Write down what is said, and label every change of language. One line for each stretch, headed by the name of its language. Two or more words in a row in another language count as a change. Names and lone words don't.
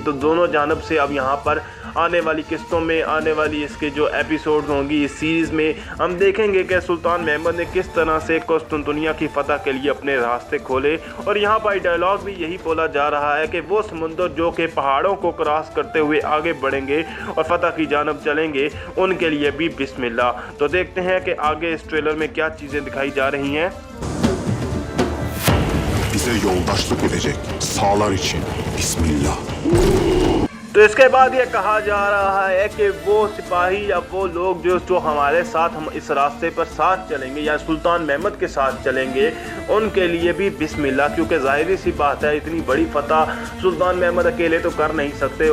Urdu: تو دونوں جانب سے اب یہاں پر آنے والی قسطوں میں آنے والی اس کے جو ایپیسوڈز ہوں گی اس سیریز میں ہم دیکھیں گے کہ سلطان محمد نے کس طرح سے قسطنطنیہ کی فتح کے لیے اپنے راستے کھولے. اور یہاں پر ڈائیلاگ بھی یہی بولا جا رہا ہے کہ وہ سمندر جو کہ پہاڑوں کو کراس کرتے ہوئے آگے بڑھیں گے اور فتح کی جانب چلیں گے ان کے لیے بھی بسم اللہ. تو دیکھتے ہیں کہ آگے اس ٹریلر میں کیا چیزیں دکھائی جا رہی ہیں.
Turkish: Bize yoldaşlık edecek sağlar için Bismillah।
Urdu: تو اس کے بعد یہ کہا جا رہا ہے کہ وہ سپاہی یا وہ لوگ جو ہمارے ساتھ ہم اس راستے پر ساتھ چلیں گے یا سلطان محمد کے ساتھ چلیں گے ان کے لیے بھی بسم اللہ، کیونکہ ظاہر سی بات ہے اتنی بڑی فتح سلطان محمد اکیلے تو کر نہیں سکتے.